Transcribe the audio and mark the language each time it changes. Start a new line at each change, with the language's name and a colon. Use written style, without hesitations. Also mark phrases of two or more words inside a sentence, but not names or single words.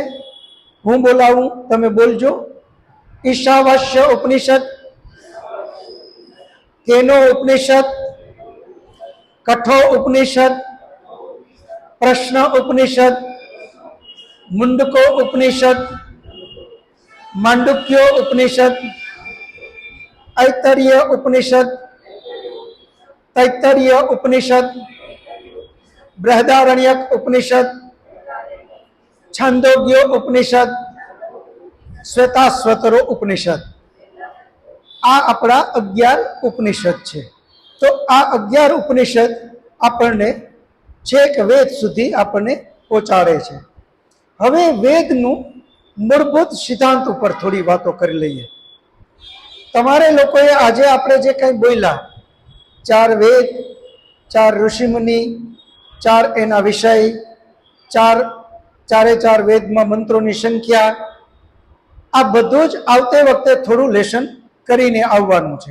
Gujarati: હું બોલાવું, તમે બોલજો. ઈશાવાસ્ય ઉપનિષદ, કેનો ઉપનિષદ, કઠો ઉપનિષદ, પ્રશ્ન ઉપનિષદ, મુંડકો ઉપનિષદ, માંડુક્યો ઉપનિષદ, ऐतरेय उपनिषद, तैत्तरीय उपनिषद, बृहदारण्यक उपनिषद, छांदोग्य उपनिषद, श्वेताश्वतरो उपनिषद. આ આપણા 11 ઉપનિષદ છે. તો આ 11 ઉપનિષદ આપણને છેક વેદ સુધી આપણને પહોંચાડે છે. હવે વેદનું મૂળભૂત સિદ્ધાંત ઉપર થોડી વાતો કરી લઈએ. તમારે લોકોએ આજે આપણે જે કંઈ બોલ્યા, 4 વેદ, 4 ઋષિમુનિ, 4 એના વિષય, 4 વેદમાં મંત્રોની સંખ્યા, આ બધું જ આવતે વખતે થોડું લેશન કરીને આવવાનું છે.